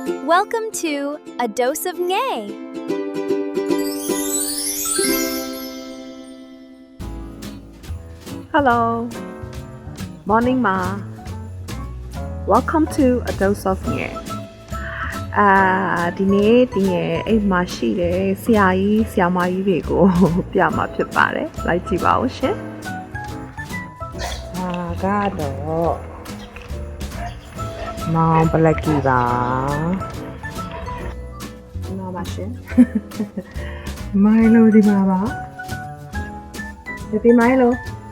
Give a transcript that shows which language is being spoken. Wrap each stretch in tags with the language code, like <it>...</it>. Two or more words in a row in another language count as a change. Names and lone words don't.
<en>Welcome to A Dose of Ngay. Hello. Morning, Ma. Welcome to A Dose of Ngay.</en> <my>ဒီနေ့အိမ်မှာရှိတဲ့ဆရာကြီးဆရာမကြီးတွေကိုပြမှာဖြစ်ပါတယ်။လိုက်ကြည့်ပါဦးရှင်။ကတော့မောင်ဘလက်ကီပါ။နော်ပါရှင်။မိုင်လိုဒီမှာပါ။ဒီမိုင်လို</my>